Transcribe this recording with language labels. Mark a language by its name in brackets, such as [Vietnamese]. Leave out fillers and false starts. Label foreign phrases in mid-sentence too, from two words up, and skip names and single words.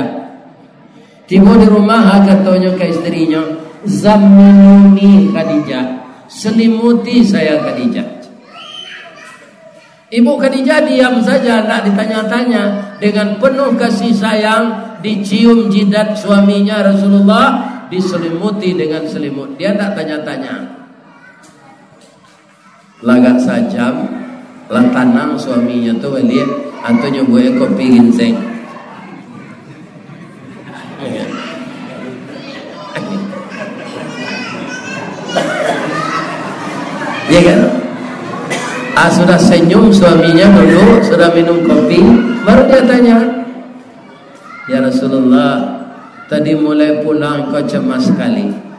[Indonesian] Tiba di rumah, katanya ke istrinya, zammiluni Khadijah, selimuti saya Khadijah. Ibu Khadijah diam saja, tidak ditanya-tanya. Dengan penuh kasih sayang, dicium jidat suaminya Rasulullah, diselimuti dengan selimut. Dia tidak tanya-tanya. [Minangkabau] Lagak sajam, lah tanang suaminya tu balik, antunya buat kopi ginseng. [Indonesian] Ya kan? Sudah senyum suaminya dulu, sudah minum kopi, baru dia tanya, ya Rasulullah, tadi mulai pulang kau cemas sekali.